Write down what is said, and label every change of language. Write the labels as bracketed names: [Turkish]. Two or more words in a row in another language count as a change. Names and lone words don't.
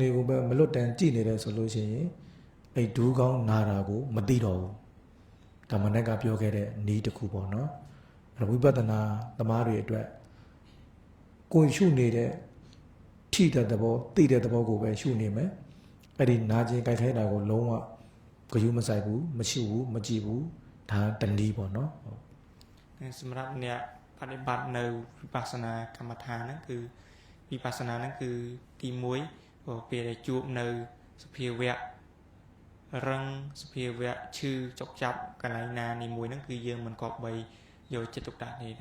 [Burmese] လေကိုပဲမလွတ်တမ်းကြည့်နေတယ်ဆိုလို့ရှိရင်အဲ့ဒူးကောင်းနာတာကိုမသိတော့ဘူးဒါမနေ့ကပြောခဲ့တဲ့နည်းတစ်ခုပေါ့နော်အဲ့ဝိပဿနာသမားတွေအတွက်ကိုယ်ရှုနေတဲ့ထိတဲ့သဘောသိတဲ့သဘောကိုပဲရှုနေမယ်အဲ့ဒီနာကျင်ကြိုက်ခဲတာကိုလုံးဝဂရုမစိုက်ဘူးမရှုဘူးမကြည့်ဘူးဒါတနည်းပေါ့နော် [Khmer] សម្រាប់អ្នកបដិបត្តិនៅវិបស្សនាកម្មដ្ឋានហ្នឹងគឺវិបស្សនាហ្នឹងគឺទី1ពេលដែលជួបនៅសភាវៈរឹងសភាវៈឈឺចុកចាប់កន្លែងណានីមួយហ្នឹងគឺយើងមិនគប្បីយកចិត្តទុកដាក់នេះ